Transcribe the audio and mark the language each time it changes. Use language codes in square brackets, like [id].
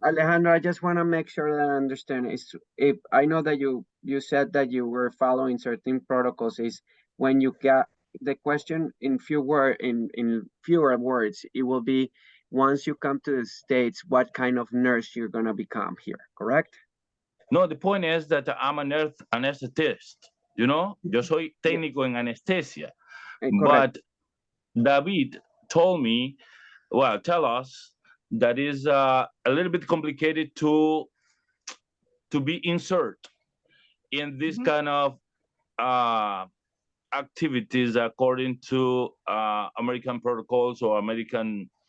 [en] Alejandro, I just want to make sure that I understand. If I know that you said that you were following certain protocols, is when you got the question in fewer words, it will be once you come to the States, what kind of nurse you're going to become here, correct? No, the point is that I'm a nurse anesthetist, you know? [es] Yo soy técnico en anestesia. [en] Correct. But David told me, well, tell us that is a little bit complicated to be insert in this kind of activities according to American protocols or American,